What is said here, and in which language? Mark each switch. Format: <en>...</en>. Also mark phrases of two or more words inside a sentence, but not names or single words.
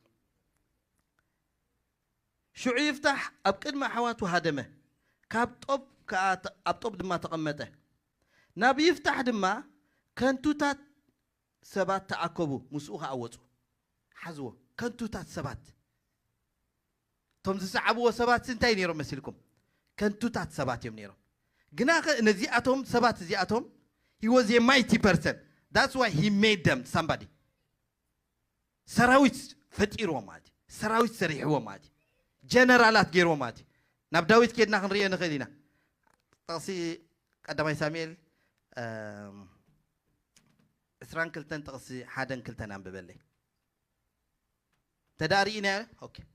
<ti>ሽዑ ይፍታሕ ኣብ ቅድሚ ኣሕዋቱ ሃደመ ካብ ጦብ ኣብ ጦብ ድማ ተቐመጠ ናብ ይፍታሕ ድማ ከንቱታት ሰባት ተኣከቡ ምስኡ ከኣወፁ ሓዝዎ ከንቱታት ሰባት እቶም ዝሰዓብዎ ሰባት እንታይ ነይሮም መሲልኩም ከንቱታት ሰባት እዮም ነይሮም ግና ነዚኣቶም ሰባት እዚኣቶም</ti> <en>he was a mighty person that's why he made them somebody</en> <ti>ሰራዊት ፈጢርዎ ማለት ሰራዊት ሰሪሕዎ ማለት ጀነራላት ገይርዎ ማለት ናብ ዳዊት ከድና ክንሪኦ ንኽእል ኢና ጥቕሲ ቀዳማይ ሳሙኤል 22 ጥቕሲ 1-2 አንብበለይ ተዳሪኢና ኦኬ</ti>